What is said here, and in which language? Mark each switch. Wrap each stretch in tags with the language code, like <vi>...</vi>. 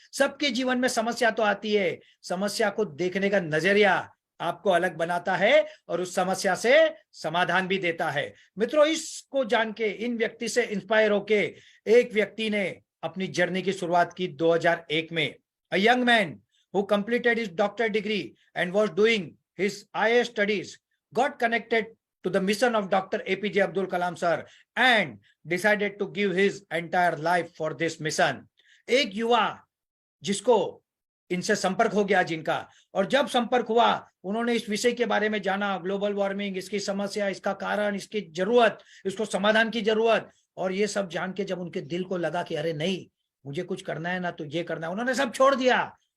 <hi>सबके जीवन में समस्या तो आती है, समस्या को देखने का नजरिया आपको अलग बनाता है और उस समस्या से समाधान भी देता है। मित्रों, इसको जान के, इन व्यक्ति से इंस्पायर होके एक व्यक्ति ने अपनी जर्नी की शुरुआत की 2001 में।</hi> <en>A young man who completed his doctorate degree and was doing his IAS studies got connected to the mission of Dr. APJ Abdul Kalam sir and decided to give his entire life for this mission.</en> <hi>एक युवा जिसको इनसे संपर्क हो गया जिनका, और जब संपर्क हुआ उन्होंने इस विषय के बारे में जाना, ग्लोबल वार्मिंग, इसकी समस्या, इसका कारण, इसकी जरूरत, इसको समाधान की जरूरत, और ये सब जान के जब उनके दिल को लगा कि अरे नहीं, मुझे कुछ करना है ना, तो ये करना है, उन्होंने सब छोड़ दिया।</hi>